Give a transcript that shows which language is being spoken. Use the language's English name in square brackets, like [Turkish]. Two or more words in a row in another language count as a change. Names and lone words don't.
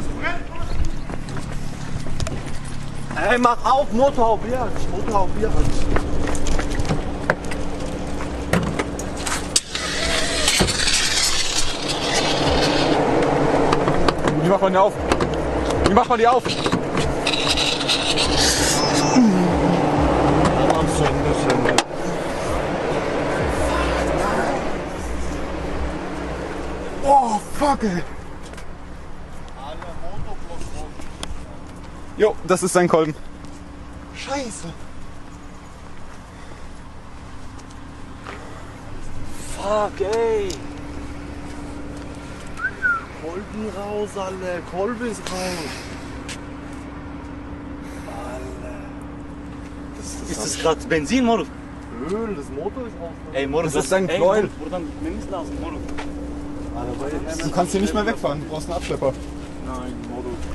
[German] Ey, mach auf, Motorhaube, ja. Motorhaube, ja. Wie macht man die auf? Wie macht man die auf? [Turkish] Tamam, söndü. [English] Oh, fuck, ey. [German] Jo, das ist sein Kolben. Scheiße. Fuck, ey. Kolben raus, alle. Kolben ist raus. Alle. Ist das gerade Benzin, Moruk? Öl, das Motor ist raus. Ey, Moruk, Das ist ein Knäuel. [Turkish] Buradan gitmemiz lazım, Moruk. [German] Du kannst hier nicht mehr wegfahren, du brauchst einen Abschlepper. Nein, Moruk.